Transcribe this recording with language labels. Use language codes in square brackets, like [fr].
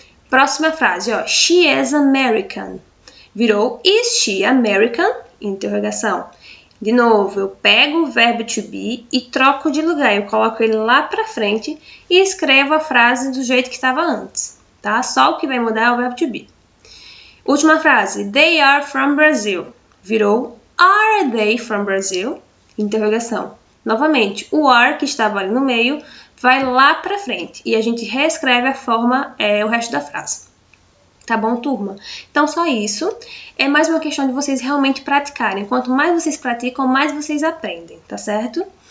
[pt] Próxima frase, [en] she is American. [pt] Virou [en] is she American? [pt] Interrogação. De novo, eu pego o verbo to be e troco de lugar. Eu coloco ele lá para frente e escrevo a frase do jeito que estava antes, tá? Só o que vai mudar é o verbo to be. Última frase, [en] they are from Brazil. [pt] Virou [en] are they from Brazil? [pt] Interrogação. Novamente, o are que estava ali no meio vai lá para frente e a gente reescreve a forma, o resto da frase. Tá bom, turma? Então, só isso. É mais uma questão de vocês realmente praticarem. Quanto mais vocês praticam, mais vocês aprendem, tá certo?